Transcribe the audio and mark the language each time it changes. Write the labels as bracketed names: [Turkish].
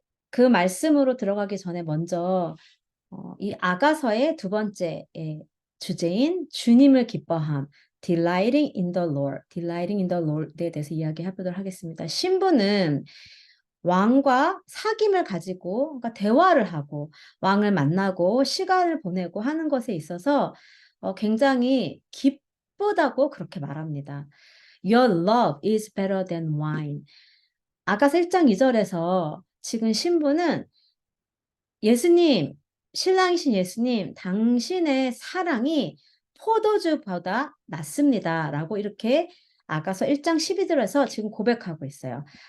[Korean] 그 말씀으로 들어가기 전에 먼저 이 아가서의 두 번째 주제인 주님을 기뻐함, [English] delighting in the Lord [Korean] 에 대해서 이야기해 보도록 하겠습니다. 신부는 왕과 사귐을 가지고, 그러니까 대화를 하고, 왕을 만나고, 시간을 보내고 하는 것에 있어서 굉장히 기쁘다고 그렇게 말합니다. [English] Your love is better than wine. [Korean] 아가서 1장 2절에서 지금 신부는 예수님, 신랑이신 예수님, 당신의 사랑이 포도주보다 낫습니다. 라고 이렇게 아가서 1장 12절에서 지금 고백하고 있어요.